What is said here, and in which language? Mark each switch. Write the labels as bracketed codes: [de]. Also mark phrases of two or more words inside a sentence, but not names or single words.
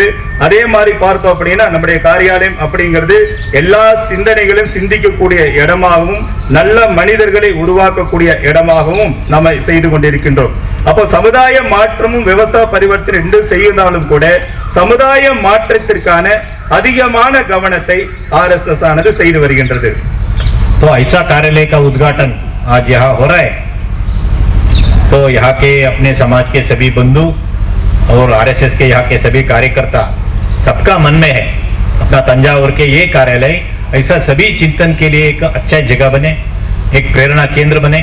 [ta] அதே மாதிரி பார்த்தோம் அப்படின்னா நம்முடைய காரியாலயம் அப்படிங்கிறது எல்லா சிந்தனைகளையும் சிந்திக்கக்கூடிய இடமாகவும் நல்ல மனிதர்களை உருவாக்கக்கூடிய இடமாகவும் நம்ம செய்து கொண்டிருக்கின்றோம். அப்போ சமுதாய மாற்றமும் [hi] व्यवस्था परिवर्तन [ta] ரெண்டு செய்தாலும் கூட சமுதாய மாற்றத்திற்கான அதிகமான கவனத்தை RSS ஆனது செய்து வருகின்றது. [hi] तो ऐसा कार्यालय का उद्घाटन आज यहाँ हो रहा है, तो यहाँ के अपने समाज के सभी बंधु और RSS के यहाँ के सभी कार्यकर्ता सबका मन में है अपना तंजावुर के ये कार्यालय ऐसा सभी चिंतन के लिए एक अच्छा जगह बने, एक प्रेरणा केंद्र बने।